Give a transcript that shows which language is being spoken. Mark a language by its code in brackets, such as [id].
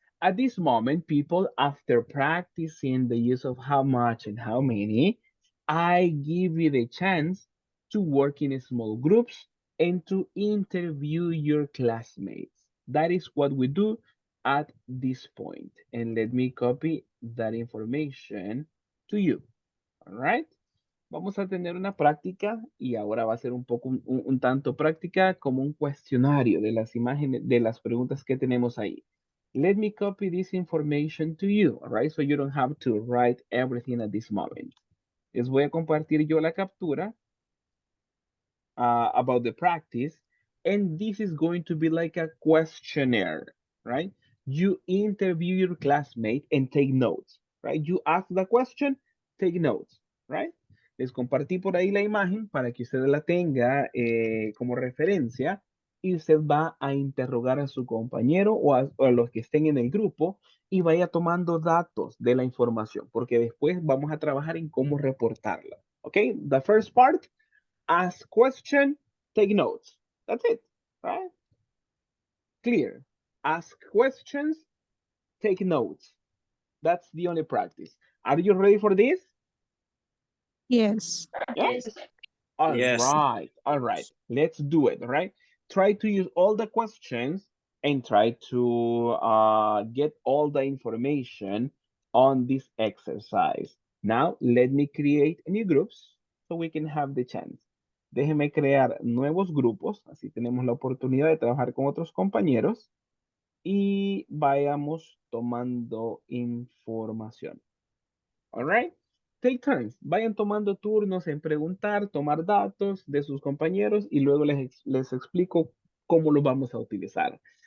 [en] At this moment, people, after practicing the use of how much and how many, I give you the chance to work in small groups and to interview your classmates. That is what we do at this point. And let me copy that information to you, all right? [es] Vamos a tener una práctica y ahora va a ser un poco, un tanto práctica como un cuestionario de las imágenes, de las preguntas que tenemos ahí. [en] Let me copy this information to you, all right? So you don't have to write everything at this moment. [es] Les voy a compartir yo la captura [en] about the practice, and this is going to be like a questionnaire, right? You interview your classmate and take notes, right? You ask the question, take notes, right? [es] Les compartí por ahí la imagen para que usted la tenga como referencia y usted va a interrogar a su compañero o a los que estén en el grupo y vaya tomando datos de la información, porque después vamos a trabajar en cómo reportarla. ¿Ok? [en] The first part, ask question, take notes. That's it, right? Clear. Ask questions, take notes. That's the only practice. Are you ready for this? Yes. Yes. Yes. Yes. All right. Let's do it, all right? Try to use all the questions and try to get all the information on this exercise. Now, let me create new groups so we can have the chance. [es] Déjeme crear nuevos grupos, así tenemos la oportunidad de trabajar con otros compañeros y vayamos tomando información. [en] All right? Take turns. [es] Vayan tomando turnos en preguntar, tomar datos de sus compañeros y luego les explico cómo lo vamos a utilizar.